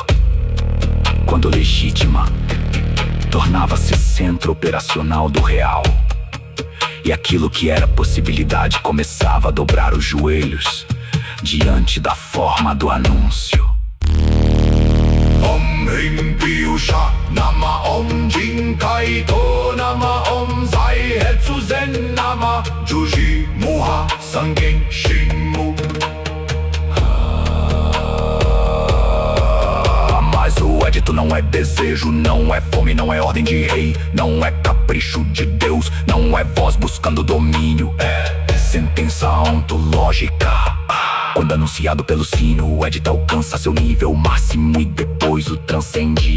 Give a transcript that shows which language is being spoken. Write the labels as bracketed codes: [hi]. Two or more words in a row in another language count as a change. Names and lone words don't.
[pt] Quando legítima, tornava-se centro operacional do real. E aquilo que era possibilidade começava a dobrar os joelhos diante da forma do anúncio. Om Rim Pyu Sha Nama Om Jin Kai To Nama Om Zai Hetsu Zen Nama Juji Muha Sangen Shinmu. Mas o edito não é desejo, não é fome, não é ordem de rei, não é capricho de Deus, não é voz buscando domínio, é sentença ontológica. Quando anunciado pelo sino, o edito alcança seu nível máximo e depois o transcende.